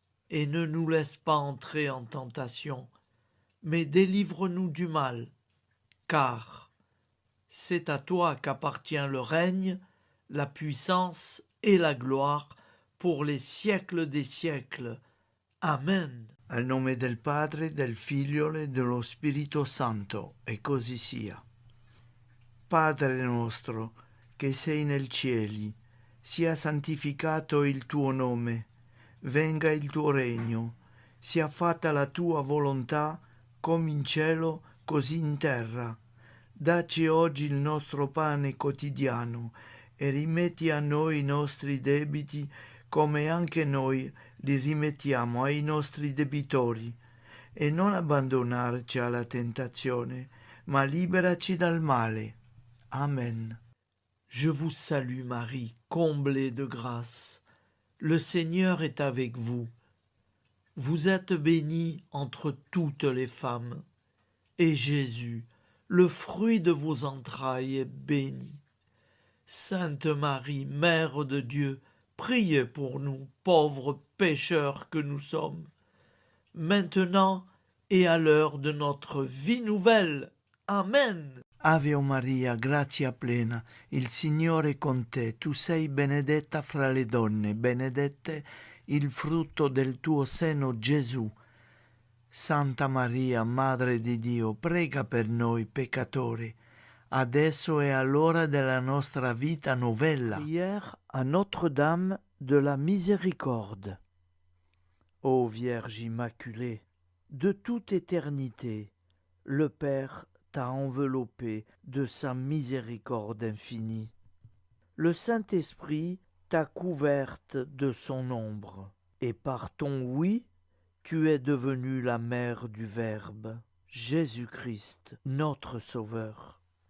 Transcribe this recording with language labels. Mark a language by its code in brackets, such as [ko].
[fr] Et ne nous laisse pas entrer en tentation, mais délivre-nous du mal, car c'est à toi qu'appartient le règne, la puissance et la gloire pour les siècles des siècles. Amen. [it] Al nome del Padre, del Figlio e dello Spirito Santo, e così sia. Padre nostro, che sei nel cieli, sia santificato il tuo nome, venga il tuo regno, sia fatta la tua volontà, come in cielo, così in terra. Dacci oggi il nostro pane quotidiano e rimetti a noi i nostri debiti, come anche noi li rimettiamo ai nostri debitori, e non abbandonarci alla tentazione, ma liberaci dal male. Amen. [fr] Je vous salue Marie, comblée de grâce. Le Seigneur est avec vous. Vous êtes bénie entre toutes les femmes, et Jésus, le fruit de vos entrailles, est béni. Sainte Marie, Mère de Dieu, priez pour nous, pauvres pécheurs que nous sommes, maintenant et à l'heure de notre vie nouvelle. Amen. [it] Ave Maria, grazia plena, il Signore è con te, tu sei benedetta fra le donne, benedette il frutto del tuo seno, Gesù. Santa Maria, Madre di Dio, prega per noi peccatori, adesso e all'ora della nostra vita novella. [fr] Prière à Notre-Dame de la Miséricorde. Ô Vierge Immaculée, de toute éternité, le Père t'a enveloppé de sa miséricorde infinie. Le Saint-Esprit t'a couverte de son ombre, et par ton oui, tu es devenue la mère du Verbe, Jésus-Christ, notre Sauveur.